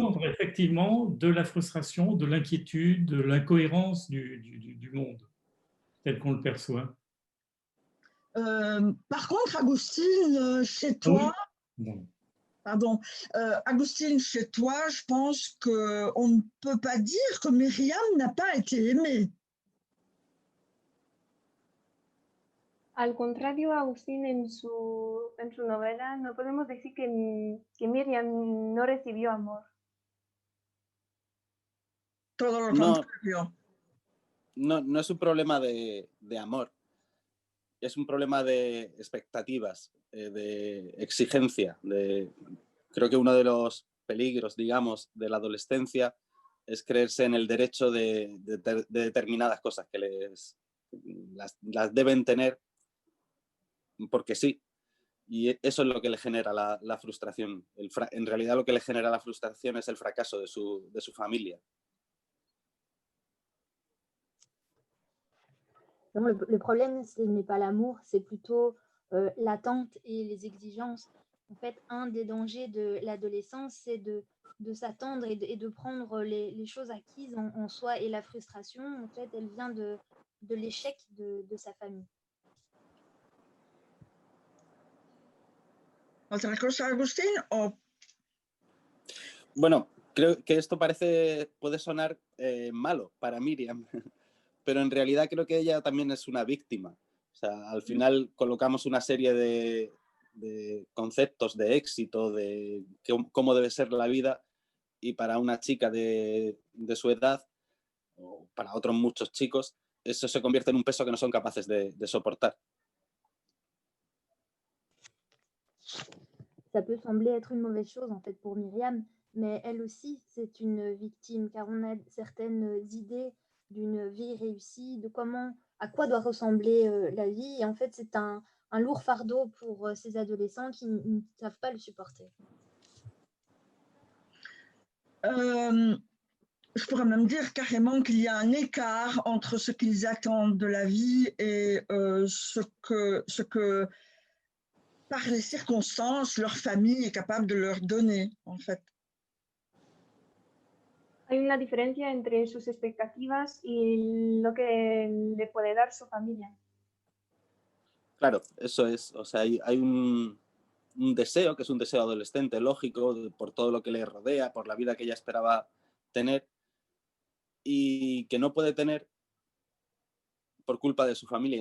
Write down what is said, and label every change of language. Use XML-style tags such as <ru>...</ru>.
<fr>l'ordre, effectivement, de la frustration, de l'inquiétude, de l'incohérence du monde, tel qu'on le perçoit. Par contre, Agustine, chez toi, Bon. pardon, Agustine, chez toi, je pense qu'on ne peut pas dire que Myriam n'a pas été aimée.</fr> <es>Al contrario, Agustín en su novela no podemos decir que Miriam no recibió amor. Todo lo No, contrario. no es un problema de amor, es un problema de expectativas, de exigencia. Creo que uno de los peligros, digamos, de la adolescencia es creerse en el derecho de determinadas cosas que las deben tener porque sí. Y eso es lo que le genera la frustración. En realidad lo que le genera la frustración es el fracaso de su familia.</es> <fr>Non, le problème, ce n'est pas l'amour, c'est plutôt l'attente et les exigences. En fait, un des dangers de l'adolescence, c'est de s'attendre et de prendre les choses acquises en soi. Et la frustration, en fait, elle vient de l'échec de sa famille.</fr> <es>¿Otra cosa, Agustín? ¿O Bueno, creo que esto puede sonar malo para Miriam, pero en realidad creo que ella también es una víctima. O sea, al final colocamos una serie de conceptos de éxito, de cómo debe ser la vida, y para una chica de su edad, o para otros muchos chicos, eso se convierte en un peso que no son capaces de soportar.</es> <fr>Ça peut sembler être une mauvaise chose, en fait, pour Myriam, mais elle aussi, c'est une victime, car on a certaines idées d'une vie réussie, à quoi doit ressembler la vie. Et en fait, c'est un lourd fardeau pour ces adolescents qui ne savent pas le supporter. Je pourrais même dire carrément qu'il y a un écart entre ce qu'ils attendent de la vie et ce que, par les circonstances, leur famille est capable de leur donner, en fait.</fr> <es>Hay una diferencia entre sus expectativas y lo que le puede dar su familia. Claro, eso es. O sea, hay un deseo, que es un deseo adolescente, lógico, por todo lo que le rodea, por la vida que ella esperaba tener y que no puede tener por culpa de su familia.</es>